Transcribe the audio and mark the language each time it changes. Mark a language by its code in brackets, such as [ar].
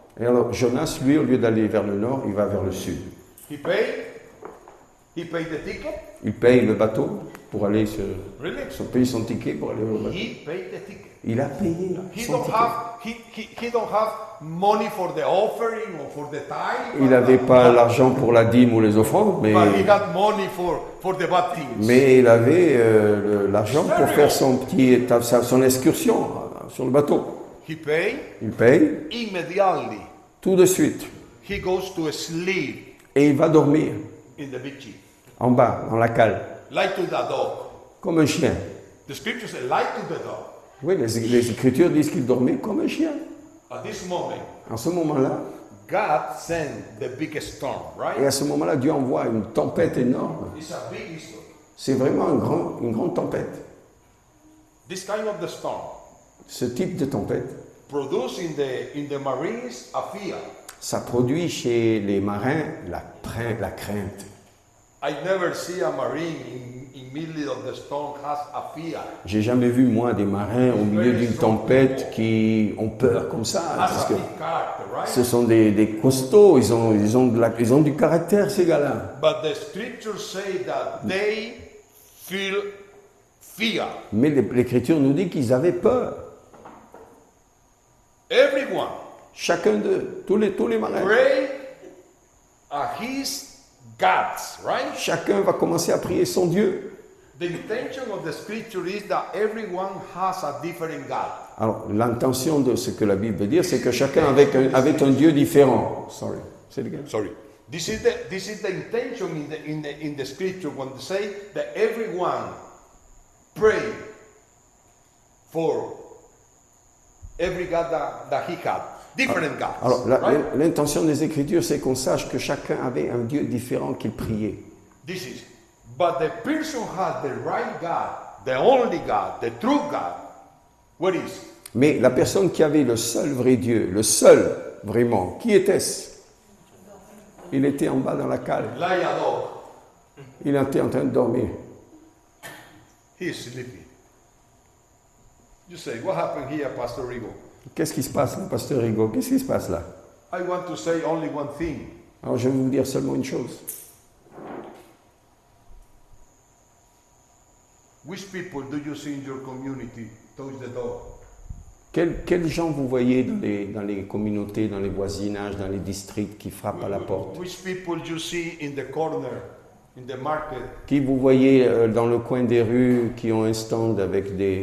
[fr] Et alors, Jonas, lui, au lieu d'aller vers le nord, il va vers le sud. [en] He paid the ticket. [fr] Il paye le bateau pour aller [en] Really? [fr] paye son ticket pour aller au bateau. [en] He paid the ticket. [fr] Il a payé [en] He [fr] son [en] don't [fr] ticket. [en] have he don't have money for the offering or for the tithe. [fr] Il n'avait pas l'argent pour la dîme ou les offrandes, [en] But he got money for the bad things. [fr] mais il avait l'argent pour faire son excursion sur le bateau. [en] He paid [fr] Il paye [en] immediately. [fr] tout de suite [en] He goes to sleep [fr] et il va dormir [en] in the big ship. [fr] en bas, dans la cale, [en] Like to the dog. [fr] comme un chien. [en] The scripture says like to the dog. [fr] Oui, les Écritures disent qu'il dormait comme un chien. [en] At this moment, [fr] En ce moment-là, [en] God sent the biggest storm, [fr] et [en] right? [fr] à ce moment-là, Dieu envoie une tempête énorme. [en] It's a big storm. [fr] C'est vraiment une grande tempête. [en] This kind of the storm [fr] Ce type de tempête, [en] produce in the Marines a fear. [fr] ça produit chez les marins la crainte. [en] I never see a Marine in middle of the storm has a fear. [fr] J'ai jamais vu, moi, des marins au milieu d'une tempête qui ont peur comme ça. [en] Has [fr] Parce [en] a [fr] que [en] big character, right? [fr] ce sont des costauds, ils ont du caractère, ces gars-là. [en] But the scriptures say that they feel fear. [fr] Mais l'Écriture nous dit qu'ils avaient peur. [en] Everyone [fr] Chacun d'eux, tous les marins. [en] pray at his gods, right? [fr] Chacun va commencer à prier son Dieu. [en] The intention of the scripture is that everyone has a different God. [fr] Alors, l'intention de ce que la Bible veut dire, c'est que chacun avait un Dieu différent. [en] Sorry. Say it again. Sorry. This is the intention in the scripture when they say that everyone pray for every God that he had. Different gods. [fr] Alors, [en] right? [fr] l'intention des Écritures, c'est qu'on sache que chacun avait un Dieu différent qu'il priait. [en] This is. But the person has the right God, the only God, the true God. What is? [fr] Mais la personne qui avait le seul vrai Dieu, le seul vraiment, qui était-ce? Il était en bas dans la cale. [en] Like a dog. [fr] Il était en train de dormir. [en] He is sleeping. You say, what happened here, Pastor Rigo? [fr] Qu'est-ce qui se passe là, Pasteur Rigaud? Qu'est-ce qui se passe là? [en] I want to say only one thing. [fr] Alors, je vais vous dire seulement une chose. [en] Which people do you see in your community touch the door? [fr] Quels gens vous voyez dans les communautés, dans les voisinages, dans les districts qui frappent à la porte? [en] Which people you see in the corner, in the market? [fr] Qui vous voyez dans le coin des rues qui ont un stand avec